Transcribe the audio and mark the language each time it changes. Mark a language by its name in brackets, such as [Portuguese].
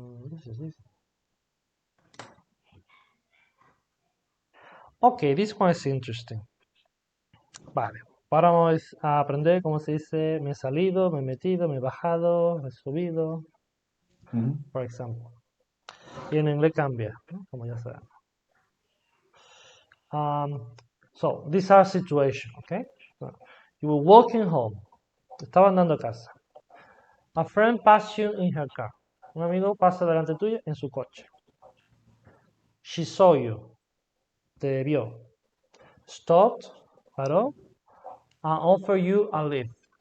[English] This is this. Okay, this one is interesting. [Spanish] Vale, ahora vamos a aprender cómo se dice me he salido, me he metido, me he bajado, me he subido, por ejemplo. Y en inglés cambia, ¿no? Como ya sabemos. [English] So, these are situations, okay? So, you were walking home. [Spanish] Estaba andando a casa. [English] A friend passed you in her car. [Spanish] Un amigo pasa delante tuyo en su coche. [English] She saw you. [Spanish] Te vio. [English] Stopped, [Spanish] paró, [English] and offered you a lift.